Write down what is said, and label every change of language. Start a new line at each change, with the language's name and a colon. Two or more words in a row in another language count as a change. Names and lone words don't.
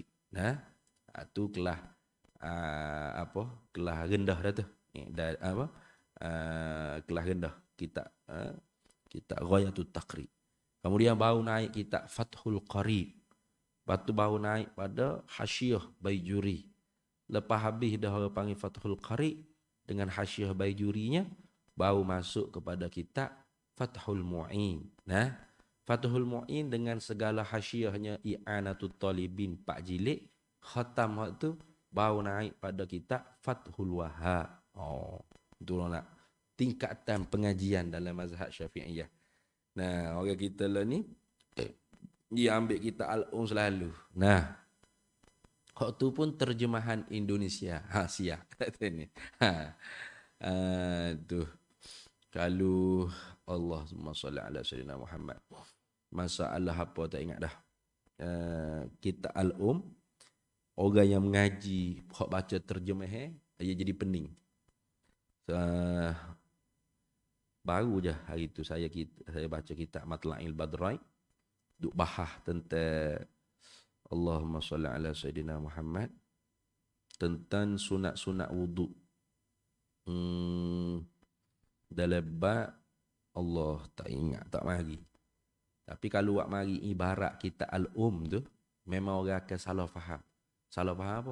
Malay: Nah, tu kelah kelah rendah dah tu. Kelah rendah kitab kitab Ghayatut Taqrib. Kemudian baru naik kitab Fathul Qarib. Lepas tu baru naik pada Hasyiah Baijuri. Lepas habis dah orang panggil Fathul Qarib dengan Hasyiah Baijurinya, baru masuk kepada kitab Fathul Mu'in. Nah, Fathul Mu'in dengan segala hasyiahnya, I'anatul Talibin 4 jilid, khatam waktu baru naik pada kitab Fathul Wahhab. Itulah nak tingkatan pengajian dalam mazhab Syafi'iyah. Nah, orang kita lah ni dia ambil kitab Al-Um selalu. Nah, waktu pun terjemahan Indonesia. Siap katanya. Tuh. Kalau
Arabic: اللهم صل على سيدنا محمد.
Malay: Masalah apa tak ingat dah. Kitab Al-Um, orang yang mengaji, hok baca terjemah, dia jadi pening. Baru je hari tu saya baca kitab Matla'il Badrai, duk bahas tentang
Arabic: اللهم صل على سيدنا محمد,
Malay: tentang sunat-sunat wuduk. Dalam bab Allah tak ingat, tak mari. Tapi kalau buat mari ibarat kita Al-Um tu, memang orang akan salah faham. Salah faham apa?